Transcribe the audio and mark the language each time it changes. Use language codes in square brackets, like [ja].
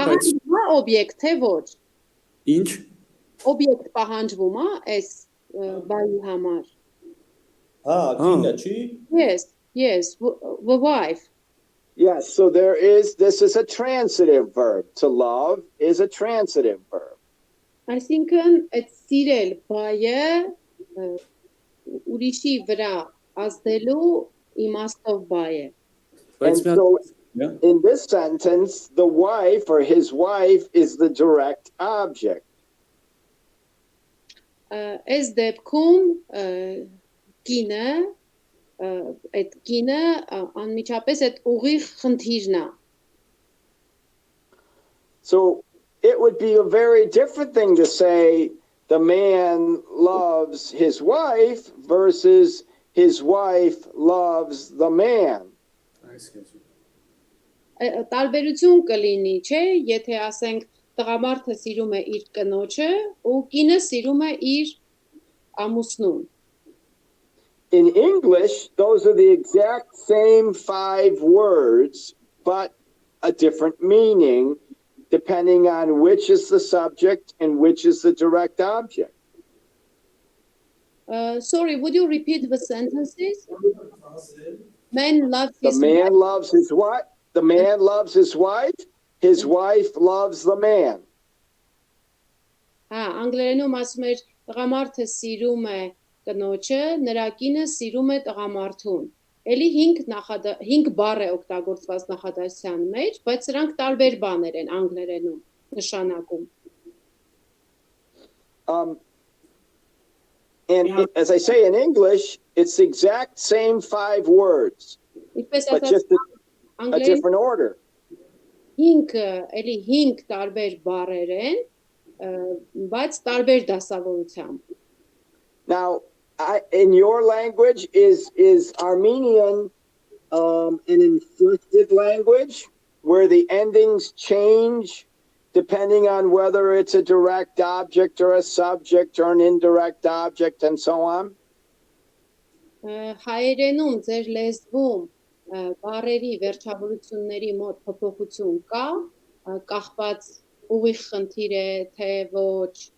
[hy] Պահանջվում է օբյեկտ, թե ոչ։ ինչ Օբյեկտ պահանջվում է այս բայի համար։ Հա, կինը չի։ [en] Yes, the wife. Yes, so this is a transitive verb. To love is a transitive verb. [hy] Այսինքն այդ սիրել բայը ուրիշի վրա ազդելու իմաստով բայ է։ [en] And so in this sentence, the wife or his wife is the direct object. [hy] Այս դեպքում կինը այդ կինը անմիջապես այդ ուղիղ խնդիրն է։ [en] So it would be a very different thing to say the man loves his wife versus his wife loves the man. [hy] Տարբերություն կլինի, չէ, եթե ասենք տղամարդը սիրում է իր կնոջը ու կինը սիրում է իր ամուսնուն։ [en] In English, those are the exact same 5 words, but a different meaning depending on which is the subject and which is the direct object. Sorry, would you repeat the sentences? Man loves The his man loves his what? The man loves his wife loves the man. [hy] Հա, անգլերենում ասում էր տղամարդը սիրում է կնոջը, նրա կինը սիրում է տղամարդուն։ Էլի 5 բառ է օգտագործված նախադասության մեջ, բայց սրանք տարբեր բաներ են անգլերենում նշանակում։ [en] And as I say in English, it's the exact same 5 words, [hy] Ինչպես [en] but [hy] ասած [en] just a [hy] անգլերեն [en] different order. [hy] 5 տարբեր բառեր են, բայց տարբեր դասավորությամբ։ [en] Now, in your language, is Armenian an inflected language where the endings change depending on whether it's a direct object or a subject or an indirect object and so on? [hy] Հայերենում ձեր լեզվում բառերի վերջավորությունների մոտ փոփոխություն կա, կախված ուղիղ խնդիր է, թե ոչ։